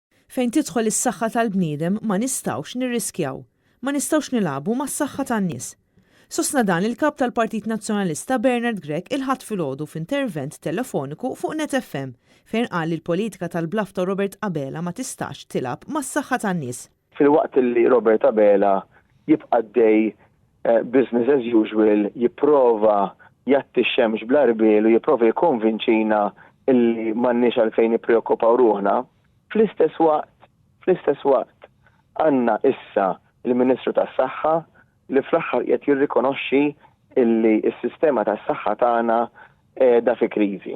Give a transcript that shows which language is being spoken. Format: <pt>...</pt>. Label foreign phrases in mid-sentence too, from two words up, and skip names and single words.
<mt>Fejn tidħol is-saħħa tal-bniedem ma nistgħux nirriskjaw, ma nistgħux nilagħbu mas-saħħa tan-nies. Sostna dan il-kap tal-Partit Nazzjonalista Bernard Grech il-ħadd filgħodu f'intervent telefoniku fuq Net FM fejn qal li l-politika tal-bluff ta' Robert Abela ma tistax tilab mas-saħħa tan-nies. Fil-waqt li Robert Abela jibqa' dej</mt> <en>business as usual,</en> <mt>jipprova jatti x-xemx bl-arbil u jipprova jikkonvinċina illi m'għandniex għalfejn nippreokkupaw ruħna. Fl-istess waqt għandna issa il-Ministru tas-Saħħa li fl-aħħar qed jirrikonoxxi illi s-sistema tas-saħħa tagħna qiegħda fi kriżi.</mt>